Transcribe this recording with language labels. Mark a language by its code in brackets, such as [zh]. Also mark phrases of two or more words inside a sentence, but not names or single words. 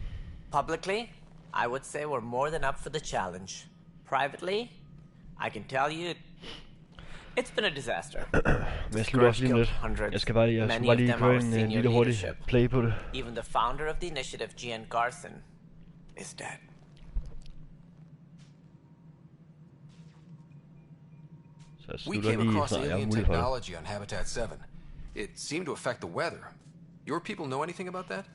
[en] Publicly, I would say we're more than up for the challenge. Privately, I can tell you, it's been a disaster. [da] Men jeg slutter også lige lidt. Jeg skal bare lige køre en lille hurtig play på det. [en] Even the founder of the initiative, Jean Garson, is dead. We came across alien technology on Habitat 7. It seemed to affect the weather. Your people know anything about that?